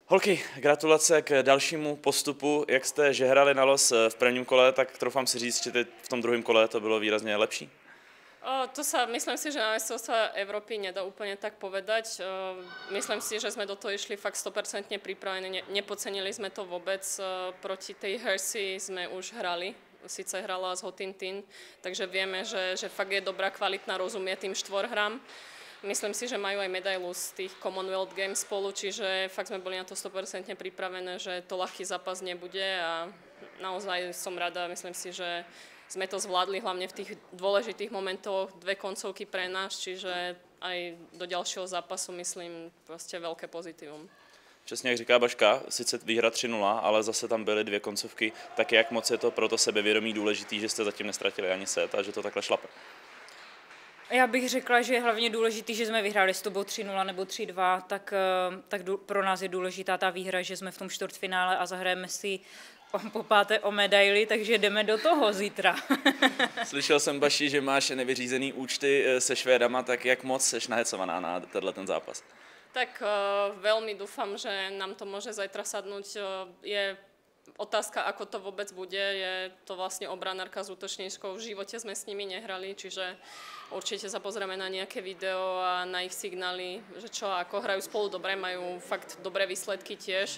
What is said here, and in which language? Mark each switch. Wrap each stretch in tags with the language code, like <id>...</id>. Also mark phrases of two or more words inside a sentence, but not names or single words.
<cs>Holky, gratulace k dalšímu postupu. Jak jste žehrali na los v prvním kole, tak troufám si říct, že v tom druhém kole to bylo výrazně lepší?</cs> <sk>Myslím si, že na mestrovstvá Európy nedá úplne tak povedať. Myslím si, že sme do toho išli fakt 100% pripravení, nepocenili sme to vôbec. Proti tej Hersey sme už hrali, síce hrala z Hotintin, takže vieme, že fakt je dobrá, kvalitná, rozumie tým štvorhram. Myslím si, že majú aj medailu z tých Commonwealth Games spolu, čiže fakt sme boli na to 100% pripravené, že to ľahký zápas nebude a naozaj som rada, myslím si, že sme to zvládli hlavne v tých dôležitých momentoch, dve koncovky pre nás, čiže aj do ďalšieho zápasu myslím proste veľké pozitívum.</sk> <cs>Přesně jak říká Baška, sice výhra 3-0, ale zase tam byly dvě koncovky, tak jak moc je to pro to sebevědomí důležitý, že jste zatím nestratili ani set a že to takhle šlape? Já bych řekla, že je hlavně důležitý, že jsme vyhráli s tobou 3-0 nebo 3-2, tak pro nás je důležitá ta výhra, že jsme v tom čtvrtfinále a zahrajeme si po páté o medaili, takže jdeme do toho zítra. Slyšel jsem, Baši, že máš nevyřízený účty se Švédama, tak jak moc seš nahecovaná na ten zápas?</cs> <sk>Tak veľmi dúfam, že nám to môže zajtra sadnúť. Je otázka, ako to vôbec bude. Je to vlastne obranárka s útočníčkou. V živote sme s nimi nehrali, čiže určite sa pozrieme na nejaké video a na ich signály, že čo, ako hrajú spolu dobre, majú fakt dobré výsledky tiež.</sk>